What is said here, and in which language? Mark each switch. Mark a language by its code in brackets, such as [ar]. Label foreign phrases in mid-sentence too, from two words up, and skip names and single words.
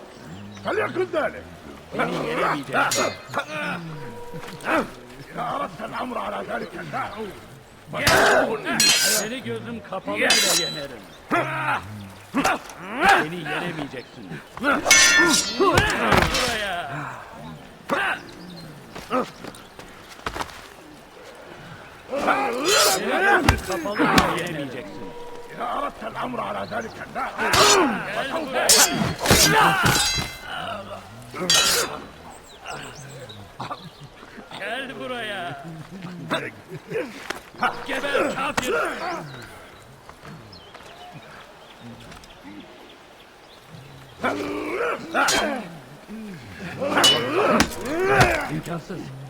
[ar] فليكن ذلك. [tr] Beni yenemeyeceksin. [ar] إذا أردت الأمر على ذلك لا. [tr] Seni gözüm kapalı bile yenerim. Beni yenemeyeceksin. Buraya. Kapalı yenemeyeceksin. [ar] إذا أردت الأمر على ذلك النحو [tr] Gel buraya. Geber kafir. İmkansız.